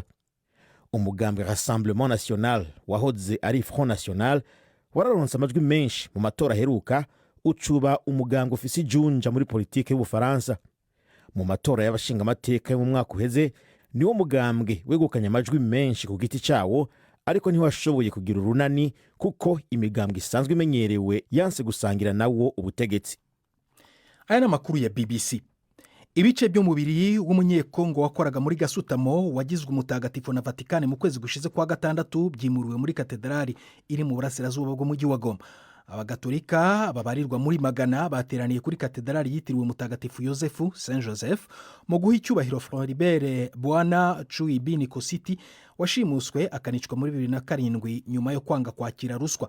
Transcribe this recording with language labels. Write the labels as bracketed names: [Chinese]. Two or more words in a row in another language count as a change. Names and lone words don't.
[Rundi] Umugambi Rassemblement National wahoze ari Front National wararonse amajwi menshi mu matora aheruka, ucuba umugambi ufise ijunja muri politike y'Ubufaransa. Mu matora y'abashinga amateka yo mu mwaka uheze niwo mugambwe wegukanye amajwi menshi ku giti cawo, ariko ntiwashoboye kugira urunani kuko imigambwe isanzwe imenyerewe yanse gusangira nawo ubutegetsi. Aya n'amakuru ya BBC. [Kinyarwanda] Ibice by'umubiri w'umunyekongo wakoraga muri Gasutamo wagizwe umutagatifu na Vatikani mu kwezi gushize kwa gatandatu byimuriwe muri katedrali iri mu burasirazuba bw'umujyi wa Goma. Abagatolika babarirwa muri magana bateraniye kuri katedrali yitiriwe mutagatifu Yosefu Saint Joseph mu guha icyubahiro Floribert Bwana Chuibini Kositi washimuswe akanicwa muri 2007 nyuma yo kwanga kwakira ruswa.